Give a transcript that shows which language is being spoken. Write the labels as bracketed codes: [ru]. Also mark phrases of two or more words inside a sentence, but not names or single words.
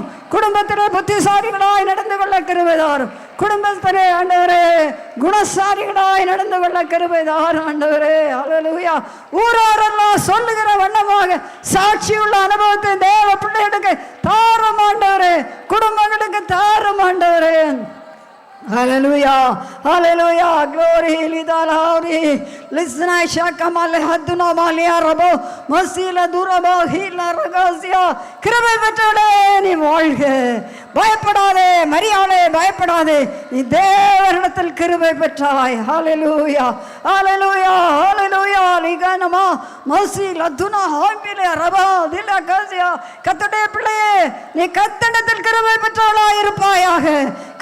[ta] குடும்பத்திலே புத்திசாலிகளாய் நடந்து கொள்ள கிருபைதாரும். குடும்பத்திலே ஆண்டவரே குணசாலிகளாய் நடந்து கொள்ள கிருபைதாரும் ஆண்டவரே. ஹல்லேலூயா. ஊராரெல்லாம் சொல்லுகிற வண்ணமாக சாட்சியுள்ள அனுபவத்தை தேவ பிள்ளைகளுக்கு தாரும் ஆண்டவரே, குடும்பங்களுக்கு தாரும் ஆண்டவரே. Hallelujah. Glory lidalari. Listen, shakamal haduna malia rabo. Masila durabo hila ragazia. கிருபை பெற்றவளே நீ வாழ்க. பயப்படாதே மரியாளே, பயப்படாதே. நீ தேவனிடத்தில் கிருபை பெற்றாய். ஹல்லேலூயா. லிகனமா மசில துனா ஹாம்பிலே ரபா திலகசியா. கர்த்தருடைய பிள்ளையே, நீ கர்த்தரிடத்தில் கிருபை பெற்றவளாய் இருப்பாயாக.